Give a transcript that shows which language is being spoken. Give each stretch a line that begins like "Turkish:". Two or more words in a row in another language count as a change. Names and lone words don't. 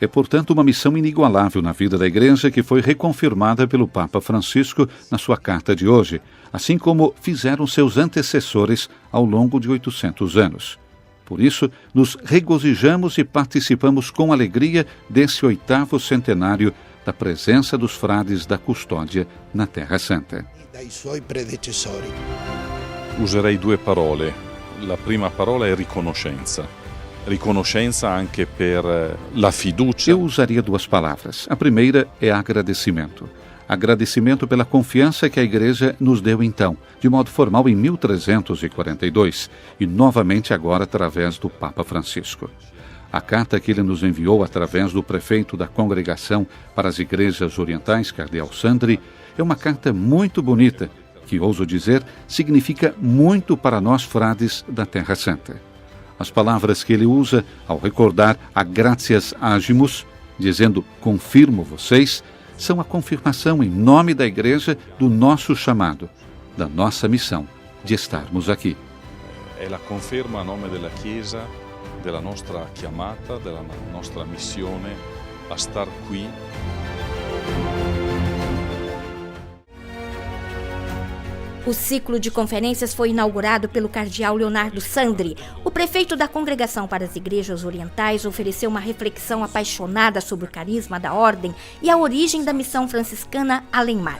Portuguese: É, portanto, uma missão inigualável na vida da Igreja que foi reconfirmada pelo Papa Francisco na sua carta de hoje, assim como fizeram seus antecessores ao longo de 800 anos. Por isso, nos regozijamos e participamos com alegria desse 8º centenário da presença dos frades da custódia na Terra Santa.
Italian: Userei 2 parole. La prima parola è riconoscenza. Riconoscenza anche per la fiducia.
Portuguese: Eu usaria 2 palavras. A primeira é agradecimento. Agradecimento pela confiança que a Igreja nos deu então, de modo formal em 1342, e novamente agora através do Papa Francisco. A carta que ele nos enviou através do prefeito da Congregação para as Igrejas Orientais, Cardeal Sandri, é uma carta muito bonita, que, ouso dizer, significa muito para nós frades da Terra Santa. As palavras que ele usa ao recordar a
Latin: gratias agimus,
Portuguese: dizendo confirmo vocês, são a confirmação em nome da Igreja do nosso chamado, da nossa missão de estarmos aqui.
Italian: É a conferma a nome da Chiesa, della nostra chiamata, della nostra missione
Portuguese: a estar
Italian: qui.
Portuguese: O ciclo de conferências foi inaugurado pelo cardeal Leonardo Sandri. O prefeito da Congregação para as Igrejas Orientais ofereceu uma reflexão apaixonada sobre o carisma da ordem e a origem da missão franciscana Além-Mar.